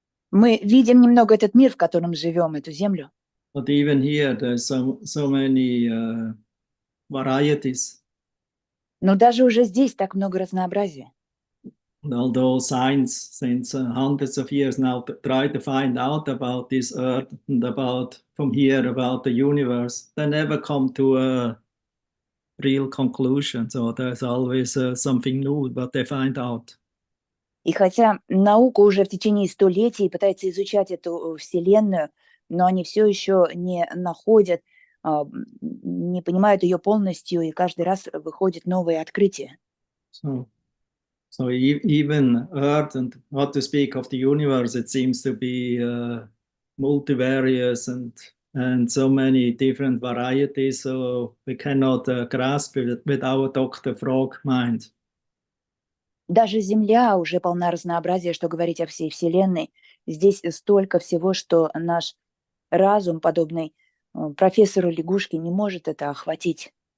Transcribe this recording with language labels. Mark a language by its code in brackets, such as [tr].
[ru] Мы видим немного этот мир, в котором живем, эту землю. [en] But even here, there's so many varieties. [ru] Но даже уже здесь так много разнообразия. [en] And although science, since hundreds of years now, try to find out about this earth and about the universe, they never come to a real conclusion. So there's always something new that they find out. [ru] И хотя наука уже в течение столетий пытается изучать эту Вселенную, но они все еще не находят, не понимают ее полностью, и каждый раз выходят новые открытия. [en] So even Earth, and not to speak of the universe, it seems to be multivarious and so many different varieties. So we cannot grasp it with our Dr. Frog mind. [ru] Даже Земля уже полна разнообразия, что говорить о всей Вселенной. Здесь столько всего, что наш разум, подобный профессору лягушки, не может это охватить.